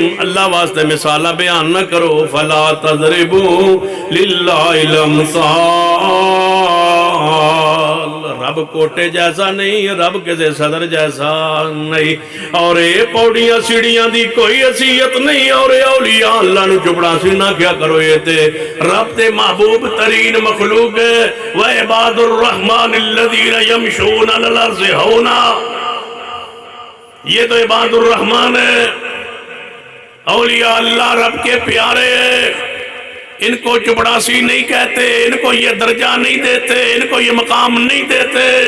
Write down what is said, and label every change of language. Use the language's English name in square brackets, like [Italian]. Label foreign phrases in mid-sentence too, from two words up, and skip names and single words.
[Urdu] اللہ واسطے مثالہ بیان نہ کرو، [Arabic] فلا تضربوا للہ الامثال۔ [Punjabi] رب کوٹے جیسا نہیں، رب کسے صدر جیسا نہیں، اور اے پوڑیاں سیڑیاں دی کوئی حیثیت نہیں، اور اے اولیاء اللہ نو چپڑاسی نہ کیا کرو، یہ تے رب تے محبوب ترین مخلوق ہے۔ [Arabic] وعباد الرحمن الذین یمشون علی الارض [Urdu] ہونا، یہ تو [Arabic] عباد الرحمن [Urdu] ہے، اولیاء اللہ رب کے پیارے ہیں، ان کو چپڑاسی نہیں کہتے، ان کو یہ درجہ نہیں دیتے، ان کو یہ مقام نہیں دیتے۔